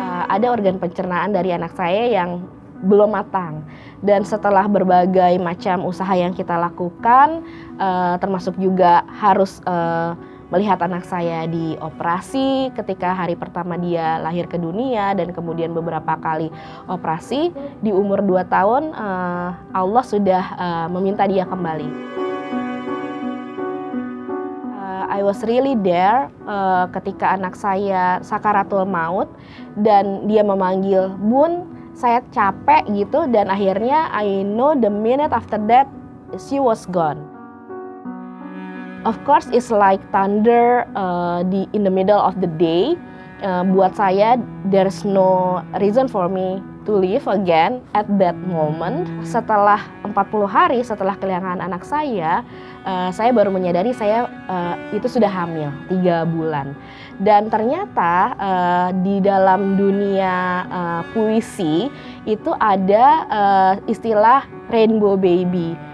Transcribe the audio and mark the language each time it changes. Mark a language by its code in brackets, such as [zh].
[id] Ada organ pencernaan dari anak saya yang belum matang, dan setelah berbagai macam usaha yang kita lakukan, termasuk juga harus melihat anak saya dioperasi ketika hari pertama dia lahir ke dunia, dan kemudian beberapa kali operasi di umur 2 tahun, Allah sudah meminta dia kembali. [en] I was really there [id] ketika anak saya sakaratul maut dan dia memanggil, "Bun, saya capek," gitu, dan akhirnya [en] I know the minute after that she was gone. Of course it's like thunder in the middle of the day. [id] Buat saya [en] there's no reason for me to live again at that moment. [id] Setelah 40 hari setelah kehilangan anak saya baru menyadari saya itu sudah hamil 3 bulan. Dan ternyata di dalam dunia puisi itu ada istilah rainbow baby.